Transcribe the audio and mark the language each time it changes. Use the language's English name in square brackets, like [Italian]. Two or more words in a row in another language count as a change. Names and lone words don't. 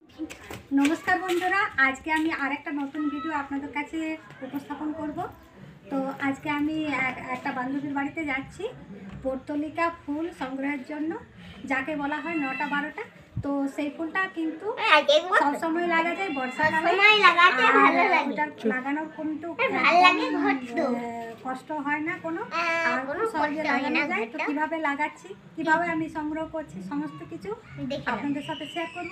[Bangla] নমস্কার বন্ধুরা আজ কে আমি আরেকটা নতুন ভিডিও আপনাদের কাছে উপস্থাপন করব। তো আজ কে আমি এক বান্ধবীর বাড়িতে जाচ্ছি পর্তুলিকা ফুল সংগ্রহের জন্য যাকে বলা হয় ৯টা ১২টা। তো সেই ফুলটা কিন্তু সব সময় लागা যায় বর্ষাকালে লাগানোর কিন্তু কষ্ট হয় না কোনো আর কোনো সহজে লাগানো যায়। তো কিভাবে লাগাচ্ছি কিভাবে আমি সংগ্রহ করছি সমস্ত কিছু আপনাদের সাথে শেয়ার করব।